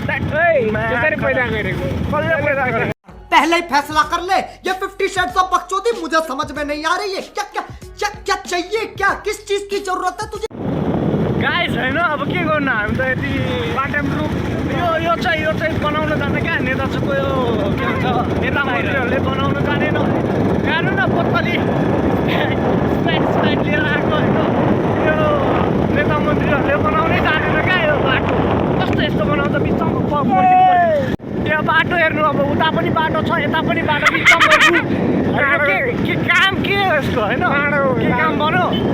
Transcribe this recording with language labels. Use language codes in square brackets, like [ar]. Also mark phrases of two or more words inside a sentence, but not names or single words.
[hi] पहले ही फैसला कर ले ये 50 शेड्स ऑफ बकचोदी मुझे समझ में नहीं आ रही है क्या क्या क्या क्या चाहिए क्या किस चीज की जरूरत है तुझे [ne] गाइस होइन अब के गर्नु हामी त यति बाटोमा रुख यो चाहिँ बनाउन जाने क्या नेताचोकको यो के भन्छ नेता मन्त्रीहरूले बनाउन जानेन हेर्नु न पत्तली स्पाइट लिएर आएको होइन यो नेता मन्त्रीहरूले बनाउनै जानेन क्या यो बाटो कस्तो यस्तो बनाउँछ बिचमा यो बाटो हेर्नु अब उता पनि बाटो छ यता पनि बाटो बिचमा के काम के यस्तो होइन के काम भन्यो